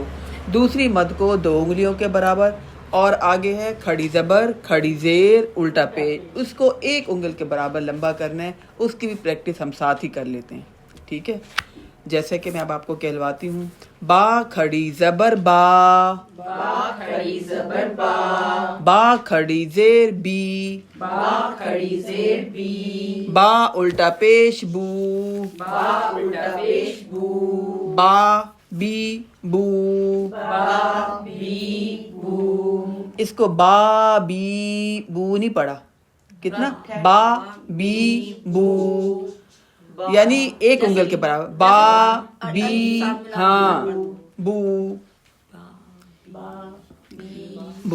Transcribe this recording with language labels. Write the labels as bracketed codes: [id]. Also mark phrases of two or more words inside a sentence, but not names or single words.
[ur] دوسری مد کو 2 انگلیوں کے برابر، اور آگے ہے کھڑی زبر، کھڑی زیر، الٹا پیش، اس کو 1 انگل کے برابر لمبا کرنا ہے. اس کی بھی پریکٹس ہم ساتھ ہی کر لیتے ہیں. ٹھیک ہے. جیسے کہ میں اب آپ کو کہلواتی ہوں. با کھڑی زبر با. با کھڑی زبر با. با کھڑی زیر بی. با کھڑی زیر بی. با الٹا پیش بو. با الٹا پیش بو. با بی بو. با بی بو. اس کو با بی بو نہیں پڑھا، کتنا؟ با بی بو، یعنی ایک انگل کے برابر. با بی ہاں بو بو.